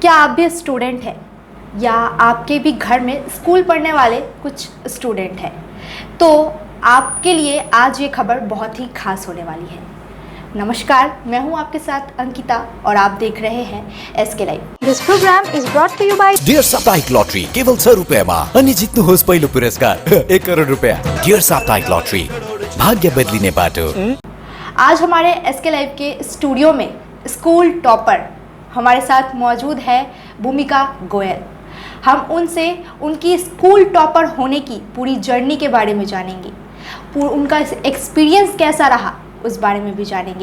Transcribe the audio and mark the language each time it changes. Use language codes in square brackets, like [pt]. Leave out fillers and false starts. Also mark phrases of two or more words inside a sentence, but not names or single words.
[hi] क्या आप भी स्टूडेंट हैं या आपके भी घर में स्कूल पढ़ने वाले कुछ स्टूडेंट हैं, तो आपके लिए आज ये खबर बहुत ही खास होने वाली है। नमस्कार, मैं हूं आपके साथ अंकिता और आप देख रहे हैं SK लाइव। [en] This program is brought to you by [ne] डियर साप्ताहिक लॉटरी केवल 100 रुपयामा अनि जित्नुहोस् पहिलो पुरस्कार 1 करोड रुपया। डियर साप्ताहिक लॉटरी, भाग्य बदलिने बाटो। [hi] आज हमारे SK लाइव के स्टूडियो में [en] school topper [hi] हमारे साथ मौजूद है भूमिका गोयल। हम उनसे उनकी [en] school topper [hi] होने की पूरी जर्नी के बारे में जानेंगे, उनका एक्सपीरियंस कैसा रहा उस बारे में भी जानेंगे।